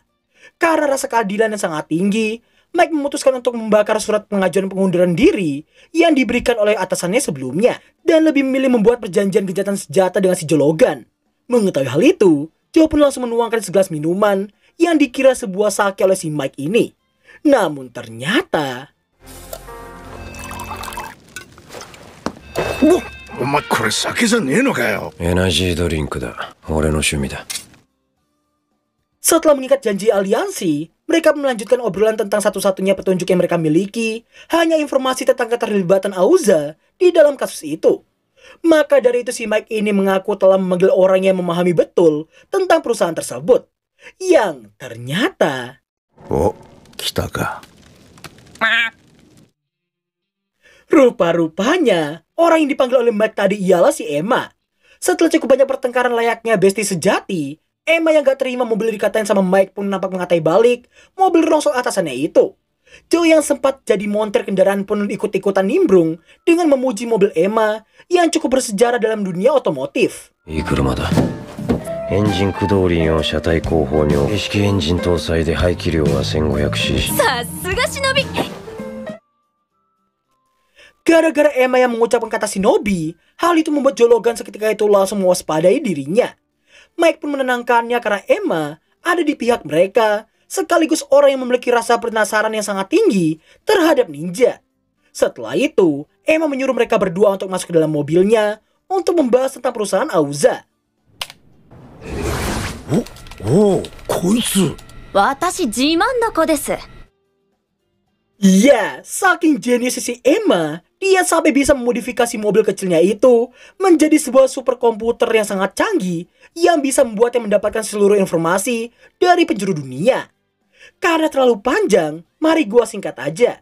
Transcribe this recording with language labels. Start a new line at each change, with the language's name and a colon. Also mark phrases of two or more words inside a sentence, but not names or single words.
Indonesian: Karena rasa keadilan yang sangat tinggi, Mike memutuskan untuk membakar surat pengajuan pengunduran diri yang diberikan oleh atasannya sebelumnya dan lebih memilih membuat perjanjian gencatan senjata dengan si Jologan. Mengetahui hal itu, Joe pun langsung menuangkan segelas minuman yang dikira sebuah sake oleh si Mike ini. Namun ternyata...
Japanese: お前これ酒じゃねえのかよ。エナジードリンクだ。俺の趣味だ。
Indonesian: Setelah mengikat janji aliansi, mereka melanjutkan obrolan tentang satu-satunya petunjuk yang mereka miliki, hanya informasi tentang keterlibatan Auza di dalam kasus itu. Maka dari itu si Mike ini mengaku telah memanggil orang yang memahami betul tentang perusahaan tersebut. Yang ternyata...
Japanese: お、来たか。
Indonesian: Rupa-rupanya, orang yang dipanggil oleh Mike tadi ialah si Emma. Setelah cukup banyak pertengkaran layaknya bestie sejati, Emma yang gak terima mobil dikatain sama Mike pun nampak mengatai balik mobil rongsok atasannya itu. Joe yang sempat jadi montir kendaraan pun ikut-ikutan nimbrung dengan memuji mobil Emma yang cukup bersejarah dalam dunia otomotif.
Japanese: いい車だ。エンジン駆動輪を車体後方に置き式エンジン搭載で排気量は 1500cc。さすが忍び。
Indonesian: Gara-gara Emma yang mengucapkan kata shinobi, hal itu membuat Jologan seketika itu langsung mewaspadai dirinya. Mike pun menenangkannya karena Emma ada di pihak mereka, sekaligus orang yang memiliki rasa penasaran yang sangat tinggi terhadap ninja. Setelah itu, Emma menyuruh mereka berdua untuk masuk ke dalam mobilnya untuk membahas tentang perusahaan Auza.
Japanese: おお、こいつ。私自慢の子です。
Indonesian: Iya, saking jenius si Emma, dia sampai bisa memodifikasi mobil kecilnya itu menjadi sebuah superkomputer yang sangat canggih yang bisa membuatnya mendapatkan seluruh informasi dari penjuru dunia. Karena terlalu panjang, mari gua singkat aja.